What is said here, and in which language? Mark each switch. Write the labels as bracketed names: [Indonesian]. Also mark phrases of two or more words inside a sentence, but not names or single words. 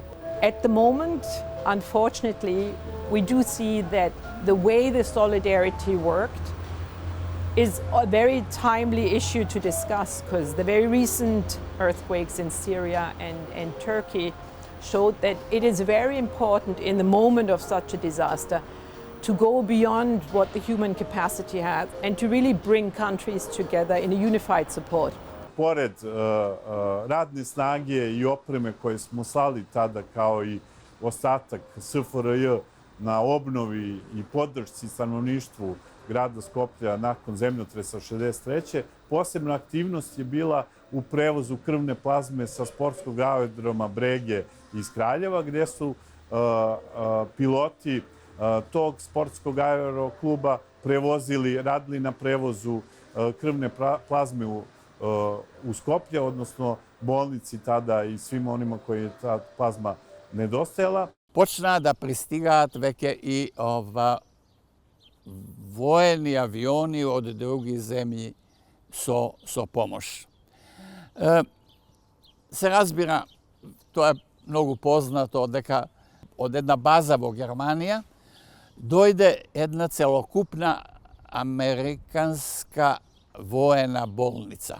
[English] At the moment, unfortunately, we do see that the way the solidarity worked is a very timely issue to discuss because the very recent earthquakes in Syria and Turkey showed that it is very important in the moment of such a disaster to go beyond what the human capacity has and to really bring countries together in a unified support. [Serbian] Pored radne snage i opreme koje smo slali tada kao i ostatak SFRJ na obnovi i podršci stanovništvu grada Skoplja nakon zemljotresa 63. Posebna aktivnost je bila u prevozu krvne plazme sa sportskog aerodroma Brege iz Kraljeva, gdje su piloti tog sportskog aerokluba prevozili, radili na prevozu krvne plazme u Skoplje, odnosno bolnici tada i svima onima koji je ta plazma nedostajala. [Macedonian] Почнаа да пристигаат веќе и воени авиони од други земји со помош. Се разбира, тоа е многу познато, дека од една база во Германија дојде една целокупна американска воена болница.